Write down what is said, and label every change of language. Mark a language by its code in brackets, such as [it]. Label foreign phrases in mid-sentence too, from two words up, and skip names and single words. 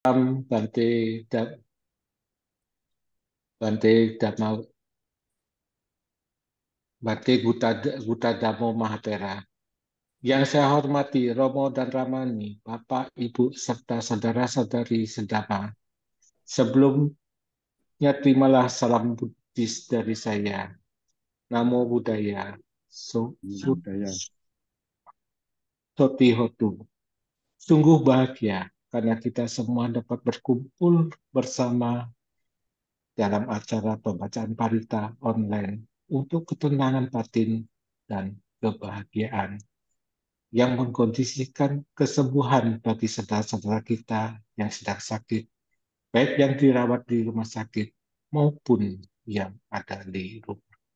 [id] Bante, Bante Dhamma, Bante Gutadamo Mahatera. Yang saya hormati Romo dan Ramani, Bapak, Ibu, serta saudara-saudari sedama. Sebelumnya terimalah salam Buddhis dari saya. [pi] Namo Buddhaya. Budaya. Soti Hotu. [id] Sungguh bahagia karena kita semua dapat berkumpul bersama dalam acara pembacaan parita online untuk ketenangan batin dan kebahagiaan yang mengkondisikan kesembuhan bagi saudara-saudara kita yang sedang sakit, baik yang dirawat di rumah sakit maupun yang ada di rumah.